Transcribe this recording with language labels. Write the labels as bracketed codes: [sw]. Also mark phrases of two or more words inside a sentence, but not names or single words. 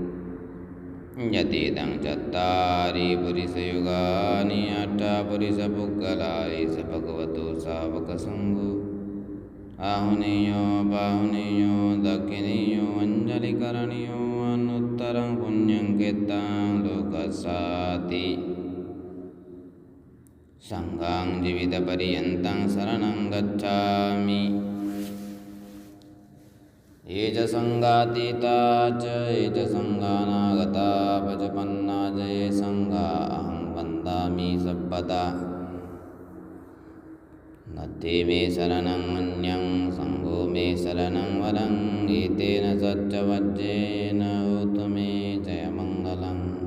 [pi] यतीदं चत्वारि पुरुषयुगानि अष्टापुरुषपुद्गलानि स भगवतो सावकसङ्घो। आहुनेयो बाहुनेयो दक्षिणेयो अञ्जलिकरणीयो अनुत्तरं पुण्यं कीर्तं लोकस्याति। संघं जीवितपर्यन्तं शरणं गच्छामि। ये च संघातीता च ये च संघानागता पचुपन्ना च ये संघां वन्दामि सप्पदा। नास्ति मे शरणं अन्यं संघो मे शरणं वरं एतेन सच्चवज्जेन होतु मे जयमङ्गलम्।